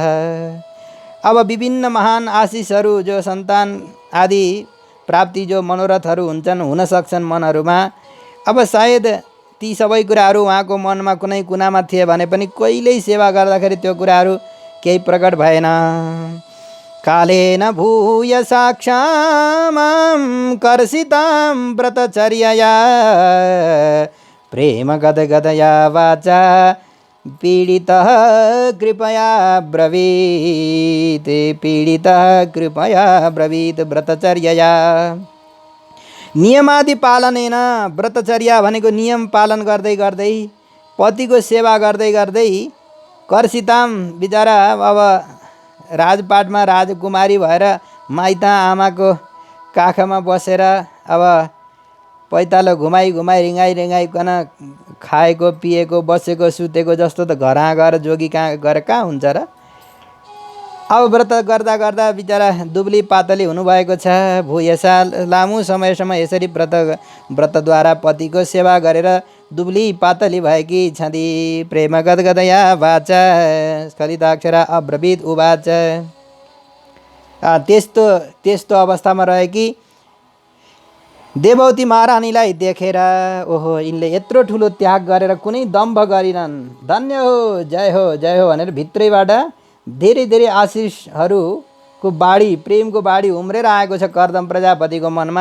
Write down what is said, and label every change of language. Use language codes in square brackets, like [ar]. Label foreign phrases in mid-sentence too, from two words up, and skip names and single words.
[ne] अब विभिन्न महान आशिषहरू, जो सन्तान आदि प्राप्ति, जो मनोरथहरू हुन्छन्, हुन सक्छन् मनहरूमा, अब सायद ती सबै कुराहरू उहाँको मनमा कुनै कुनामा थिए भने पनि कहिल्यै सेवा गर्दाखेरि त्यो कुराहरू केही प्रकट भएन। [sa] कालेन भूय साक्षामां कर्षितां व्रतचर्यया प्रेम गदगदया वाचा पीडितः कृपया ब्रवीत्, पीडितः कृपया ब्रवीत् व्रतचर्यया। नियमादि पालनेन, [ne] व्रतचर्या भनेको नियम पालन गर्दै गर्दै, पतिको सेवा गर्दै गर्दै, कर्षिताम बिचरा अब राजपाटमा राजकुमारी भएर माइत आमाको काखमा बसेर अब पैतालो घुमाइ रिँगाइकन खाएको पिएको बसेको सुतेको जस्तो त घर गएर जोगी कहाँ गएर कहाँ हुन्छ र। अब व्रत गर्दा गर्दा बिचरा दुब्ली पातली हुनुभएको छ। भूयसा, लामो समयसम्म यसरी व्रतद्वारा पतिको सेवा गरेर दुब्ली पातली भएकी छँदी। [sa] प्रेम गदगदया वाचा स्खलिताक्षरा अब्रवीत उवाच। [ne] त्यस्तो अवस्थामा रहेकी देवौती महारानीलाई देखेर ओहो यिनले यत्रो ठुलो त्याग गरेर कुनै दम्भ गरिनन्, धन्य हो जय हो जय हो भनेर भित्रैबाट धेरै धेरै आशिषहरूको बाढी, प्रेमको बाढी उम्रेर आएको छ कर्दम प्रजापतिको मनमा।